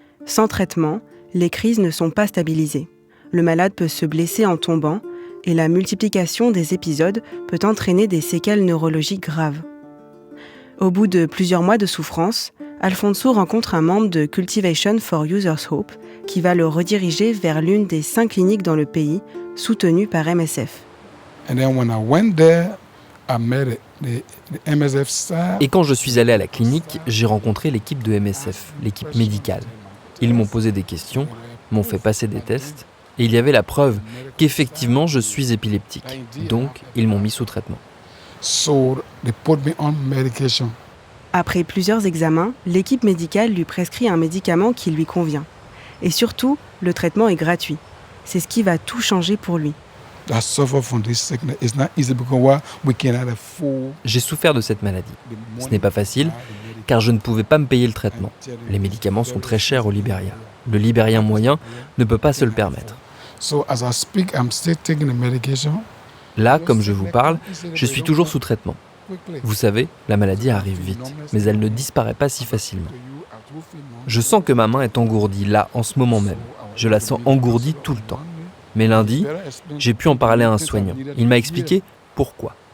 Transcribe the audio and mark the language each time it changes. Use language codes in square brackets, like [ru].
[fr] Sans traitement, les crises ne sont pas stabilisées. Le malade peut se blesser en tombant et la multiplication des épisodes peut entraîner des séquelles neurologiques graves. Au bout de plusieurs mois de souffrance, Alfonso rencontre un membre de Cultivation for Users Hope qui va le rediriger vers l'une des 5 cliniques dans le pays, soutenues par MSF. [en] And then when I went there, I met the MSF staff. [fr] Et quand je suis allé à la clinique, j'ai rencontré l'équipe de MSF, l'équipe médicale. Ils m'ont posé des questions, m'ont fait passer des tests, et il y avait la preuve qu'effectivement je suis épileptique. Donc, ils m'ont mis sous traitement. [en] So they put me on medication. [fr] Après plusieurs examens, l'équipe médicale lui prescrit un médicament qui lui convient. Et surtout, le traitement est gratuit. C'est ce qui va tout changer pour lui. [en] I suffer from this sickness. It's not easy because we cannot afford. [fr] J'ai souffert de cette maladie. Ce n'est pas facile, car je ne pouvais pas me payer le traitement. Les médicaments sont très chers au Libéria. Le Libérien moyen ne peut pas se le permettre. [en] So as I speak, I'm still taking the medication. [fr] Là, comme je vous parle, je suis toujours sous traitement. Vous savez, la maladie arrive vite, mais elle ne disparaît pas si facilement. Je sens que ma main est engourdie, là, en ce moment même. Je la sens engourdie tout le temps. Mais lundi, j'ai pu en parler à un soignant. Il m'a expliqué pourquoi.